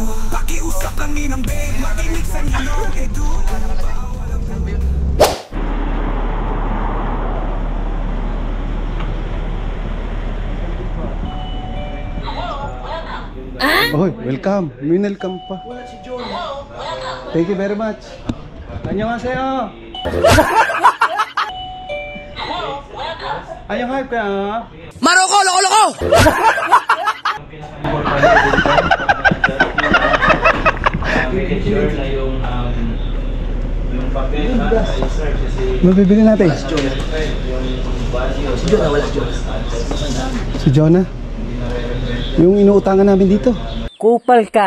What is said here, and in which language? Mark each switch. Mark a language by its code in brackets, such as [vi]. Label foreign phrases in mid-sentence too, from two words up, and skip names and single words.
[tl] Pakiusap lang ninang babe, makinig sa ninong edu. Bawal ang blue. Oy, welcome. Welcome pa. [en] Thank you very much. 안녕하세요. [tl] hype ka. Maroko, loko, loko! Sure na yung papel na i-search kasi Mabibili natin. yung value Si Jonah, wala si Jonah. Si Jonah. Yung inuutangan namin dito. Kupal ka.